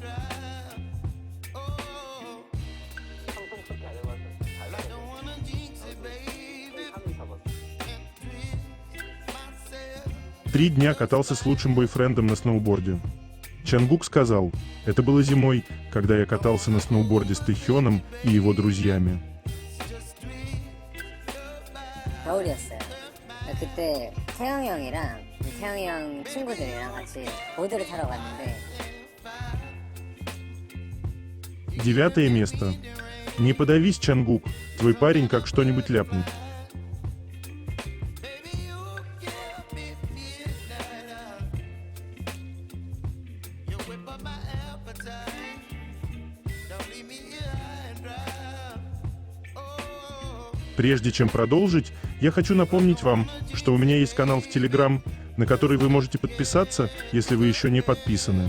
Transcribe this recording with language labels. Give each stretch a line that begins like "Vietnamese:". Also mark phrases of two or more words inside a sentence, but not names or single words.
Russian: «3 дня катался с лучшим бойфрендом на сноуборде». Чонгук сказал: «Это было зимой, когда я катался на сноуборде с Тэхёном и его друзьями».
Korean: 겨울이었어요. 그때 태영이 형이랑 태영이 형 친구들이랑 같이 보드를 타러 갔는데
Russian: 9 место. Не подавись, Чонгук, твой парень как что-нибудь ляпнет. Прежде чем продолжить, я хочу напомнить вам, что у меня есть канал в Telegram, на который вы можете подписаться, если вы еще не подписаны.